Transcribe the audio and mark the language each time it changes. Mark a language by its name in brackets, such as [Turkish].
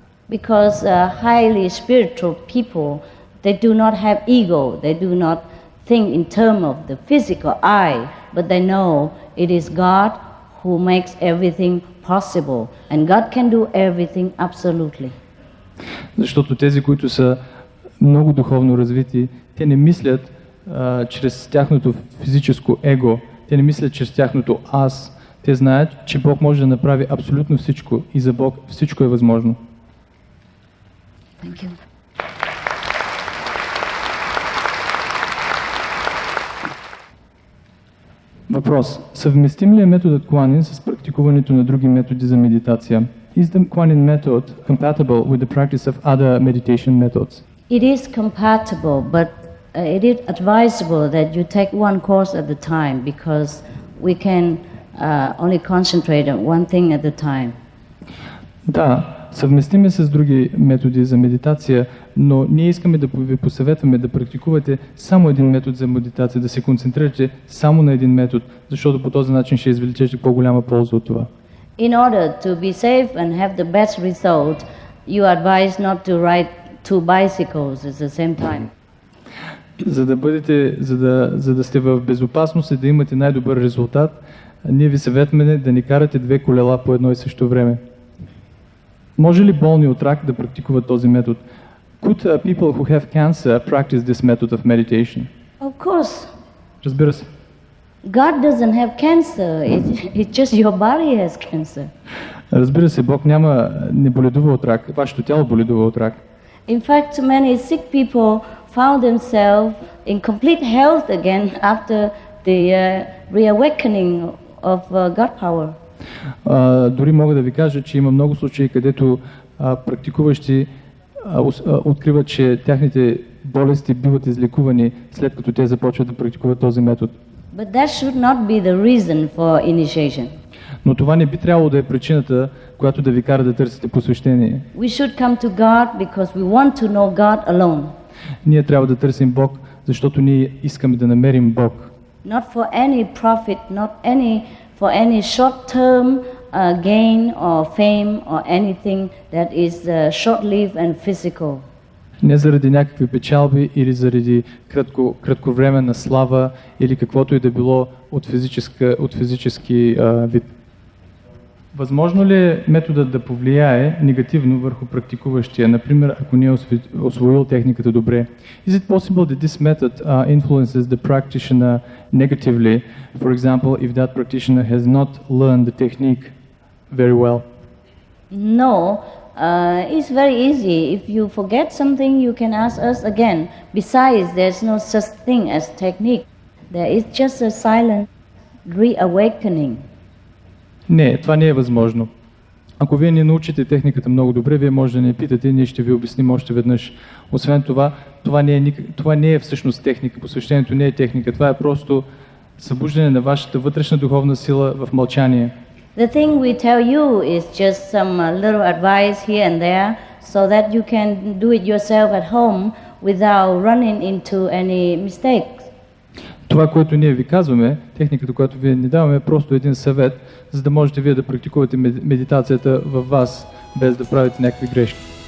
[English] Because highly spiritual people, they do not have ego, they do not think in terms of the physical I, but they know it is God who makes everything possible, and God can do everything absolutely. [Bulgarian] Защото тези, които са много духовно развити, те не мислят чрез тяхното физическо его, те не мислят чрез тяхното аз. Те знаят, че Бог може да направи абсолютно всичко и за Бог всичко е възможно. [English] Thank you. [Bulgarian] Въпрос. Съвместим ли е методът Куанин с практикуването на други методи за медитация? [English] Is the Kuan Yin method compatible with the practice of other meditation methods? It is compatible, but it is advisable that you take one course at a time because we can only concentrate on one thing at a time. [Bulgarian] Да, съвместим е с други методи за медитация, но ние искаме да ви посъветваме да практикувате само един метод за медитация, да се концентрирате само на един метод, защото по този начин ще извлечете по-голяма полза от това. [English] In order to be safe and have the best result, you advise not to ride two bicycles at the same time. [Bulgarian] За да сте в безопасност и да имате най-добър резултат, ние ви съветваме да не карате две колела по едно и също време. Може ли болни от рак да практикуват този метод? [English] Could people who have cancer practice this method of meditation? Of course. [Bulgarian] Разбира се. [English] God doesn't have cancer, it's just your body has cancer. [Bulgarian] Разбира се, Бог не боледува от рак, вашето тяло боледува от рак. [English] In fact, many sick people found themselves in complete health again after the reawakening of God power. [Bulgarian] Дори мога да ви кажа, че има много случаи, където практикуващи откриват, че тяхните болести биват излекувани след като те започват да практикуват този метод. [English] But that should not be the reason for initiation. [Bulgarian] Но това не би трябвало да е причината, която да ви кара да търсите посвещение. [English] We should come to God because we want to know God alone. [Bulgarian] Ние трябва да търсим Бог, защото ние искаме да намерим Бог. [English] Not for any profit, not for any short-term gain or fame or anything that is short-lived and physical. [Bulgarian] Не заради някакви печалби или заради кратковременна слава или каквото и да било от физически вид. Възможно ли е методът да повлияе негативно върху практикуващия, например, ако не е освоил техниката добре? [English] Is it possible that this method influences the practitioner negatively, for example, if that practitioner has not learned the technique very well? No, it's very easy. If you forget something, you can ask us again. Besides, there's no such thing as technique. There is just a silent reawakening. [Bulgarian] Не, това не е възможно. Ако вие не научите техниката много добре, вие може да не питате и ние ще ви обясним още веднъж. Освен това, това не е всъщност техника. Посвещението не е техника. Това е просто събуждане на вашата вътрешна духовна сила в мълчание. [English] The thing we tell you is just some little advice here and there so that you can do it yourself at home without running into any mistakes. [Bulgarian] Това, което ние ви казваме, техниката, която вие ни даваме, е просто един съвет, за да можете вие да практикувате медитацията във вас, без да правите някакви грешки.